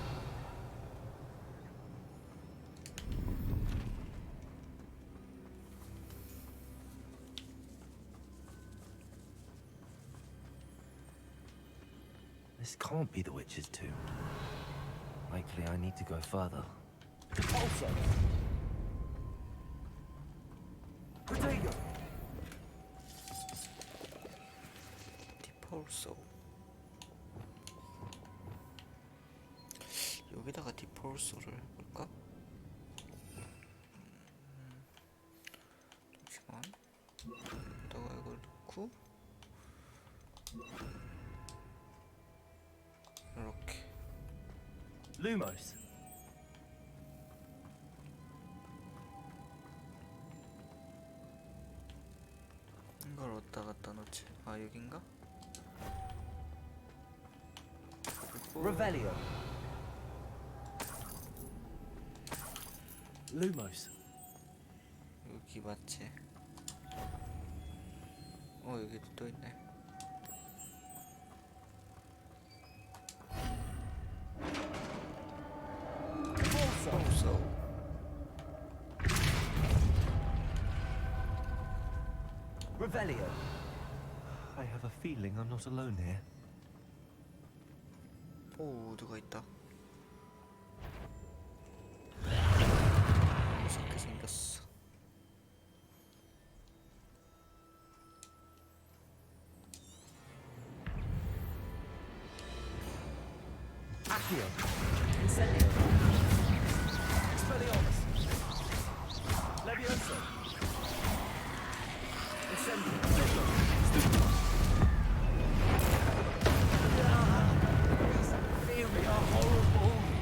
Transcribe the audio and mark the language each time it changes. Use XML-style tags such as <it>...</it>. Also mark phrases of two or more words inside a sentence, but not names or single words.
<en>This can't be the witch's tomb. Likely I need to go further. Also. Potato.</en> <ko>디폴소. 여기다가 디폴소를 해볼까? 잠시만. 여기다가 이걸 넣고 이렇게.</ko> <en>Lumos.</en> <ko>이걸 어디다 갖다 놓지? 아 여긴가?</ko> <en>Revelio. Lumos.</en> <ko>여기 맞지? 여기도 또 있네.</ko> <en>Also. Revelio. I have a feeling I'm not alone here.</en> <ko>오, 누가 있다. 무섭게 생겼어.</ko> <en>Accio. Incendio. Expelliarmus. Levioso. Incendio. They are horrible.</en>